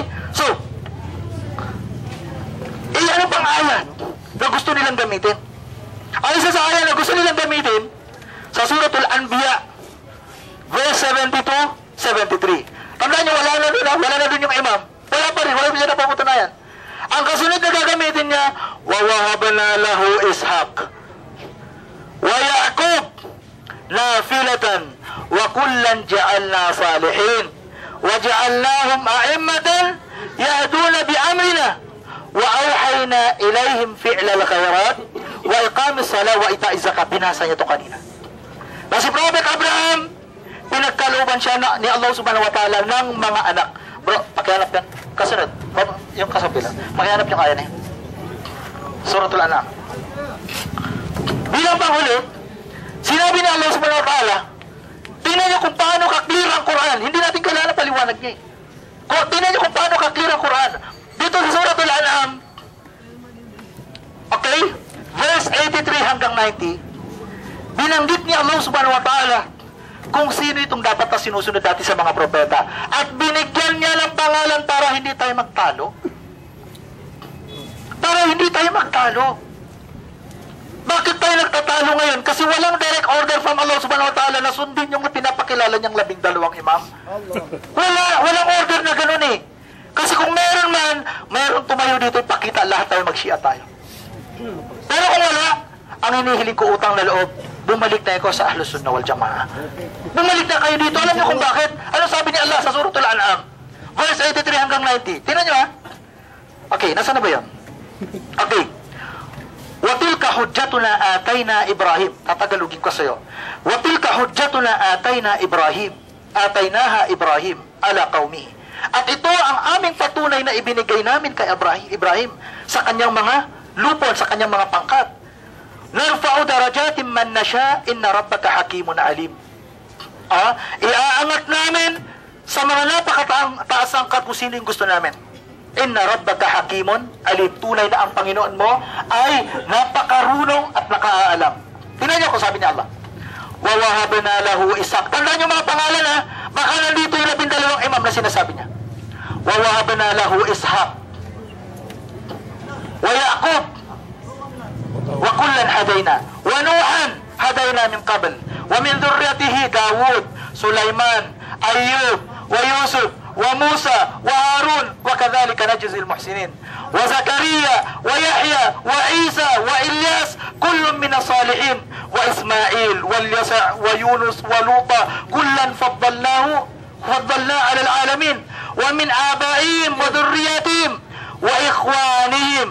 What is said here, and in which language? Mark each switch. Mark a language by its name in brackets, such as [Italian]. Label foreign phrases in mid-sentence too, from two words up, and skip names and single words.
[Filipino] So, ano pang ayat na gusto nilang gamitin? Ang isa sa ayat na gusto nilang gamitin sa Suratul Anbiya verse 72-73. Tandaan nyo, wala na dun yung imam. Wala pa rin, wala pa siya napapatunayan. Ang kasunod na gagamitin niya, [Arabic] وَوَهَبْنَا لَهُ إِسْحَاقَ وَيَعْقُوبَ نَافِلَةً وَكُلًّا جَعَلْنَا صَالِحِينَ وَجَعَلْنَاهُمْ أَئِمَّةً يَهْدُونَ بِأَمْرِنَا وَأَوْحَيْنَا إِلَيْهِمْ فِعْلَ الْخَيْرَاتِ وَإِقَامِ الصَّلَاةِ وَإِيتَاءِ الزَّكَاةِ. [Filipino] Binasa niya ito kanina. Na si Prophet Abraham, pinagkalooban siya ni Allah [Arabic] سبحانه وتعالى [Filipino] ng mga anak. Bro, pakihanap yan. Kasunod. Yung kasabi lang. Pakihanap yung kaya niya. Suratul An'am. Bilang panghuli, sinabi ni Allah [Arabic] سبحانه وتعالى, [Filipino] tingnan niyo kung paano ka-clear ang Quran. Hindi natin kailangan paliwanag niya eh. Tingnan niyo kung paano ka-clear ang Quran. Dito sa Suratul An'am, okay, verse 83 hanggang 90, binanggit ni Allah [Arabic] سبحانه وتعالى [Filipino] kung sino itong dapat na sinusunod dati sa mga propeta. At binigyan niya ng pangalan para hindi tayo magtalo. Para hindi tayo magtalo. Bakit tayo nagtatalo ngayon? Kasi walang [English] direct order from [Filipino] Allah [Arabic] سبحانه وتعالى [Filipino] na sundin yung pinapakilala niyang 12 imam. Walang order na ganun eh. Kasi kung meron man, meron tumayo dito, pakita lahat tayo, mag-Shia tayo. Pero kung wala, ang hinihiling ko utang na loob, bumalik na ako sa [Arabic] أهل السنة والجماعة. [Filipino] Bumalik na kayo dito. Alam niyo kung bakit? Ano sabi ni Allah sa Suratul An'am? Verse 83 hanggang 90. Tingnan niyo ha. Okay, nasa na ba yun? Okay. [Arabic] وَتِلْكَ حُجَّتُنَا آتَيْنَا إِبْرَاهِيمَ. [Filipino] Tatagalugin ko sa'yo. [Arabic] وَتِلْكَ حُجَّتُنَا آتَيْنَاهَا إِبْرَاهِيمَ عَلَى قَوْمِهِ. [Filipino] At ito ang aming patunay na ibinigay namin kay Ibrahim sa kanyang mga lupon, sa kanyang mga pangkat. [Arabic] نَرْفَعُ دَرَجَاتٍ مَنْ نَشَاءَ إِنَّ رَبَّكَ حَكِيمٌ عَلِيمٌ. [Filipino] Iaangat namin sa mga napakataas angkat kung sino yung gusto namin. [Arabic] إن ربك حكيم عليم. [Filipino] Tunay na ang Panginoon mo ay napakarunong at nakaalam. Tingnan niyo kung sabi ni Allah. [Arabic] ووهبنا له إسحاق. [Filipino] Tandaan niyo mga pangalan ha. Baka nandito yung 12 imam na sinasabi niya. [Arabic] ووهبنا له إسحاق ويعقوب وكلا هدينا ونوحا هدينا من قبل ومن ذريته داود، سليمان، أيوب ويوسف وموسى وهارون وكذلك نجزي المحسنين وزكريا ويحيى وعيسى وإلياس كل من الصالحين وإسماعيل واليسع ويونس ولوطا كلا فضلنا على العالمين ومن آبائهم وذرياتهم وإخوانهم.